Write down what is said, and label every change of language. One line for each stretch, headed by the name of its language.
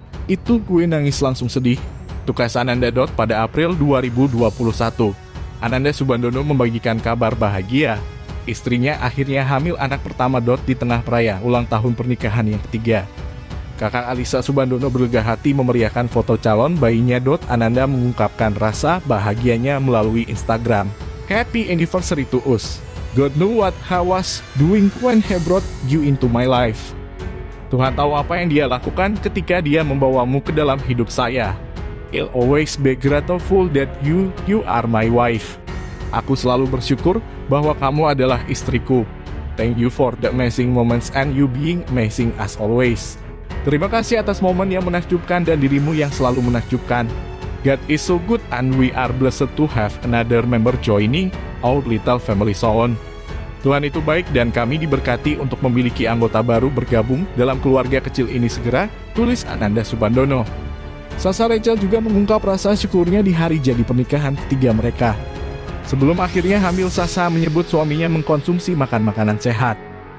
Indonesian: Itu gue nangis langsung sedih. Tugas Ananda. Pada April 2021, Ananda Subandono membagikan kabar bahagia. Istrinya akhirnya hamil anak pertama. Di tengah perayaan ulang tahun pernikahan yang ketiga, kakak Alisa Subandono berlega hati memeriahkan foto calon bayinya. Ananda mengungkapkan rasa bahagianya melalui Instagram.
English: "Happy anniversary to us. God know what I was doing when He brought you into my life."
Indonesian: Tuhan tahu apa yang dia lakukan ketika dia membawamu ke dalam hidup saya.
English: "I'll always be grateful that you are my wife."
Indonesian: Aku selalu bersyukur bahwa kamu adalah istriku.
English: Thank you for the amazing moments and you being amazing as always.
Indonesian: Terima kasih atas momen yang menakjubkan dan dirimu yang selalu menakjubkan.
English: God is so good and we are blessed to have another member joining our little family soon.
Indonesian: Tuhan itu baik dan kami diberkati untuk memiliki anggota baru bergabung dalam keluarga kecil ini segera, tulis Ananda Subandono. Sasa Rachel juga mengungkap rasa syukurnya di hari jadi pernikahan ketiga mereka. Sebelum akhirnya hamil, Sasa menyebut suaminya mengkonsumsi makanan sehat.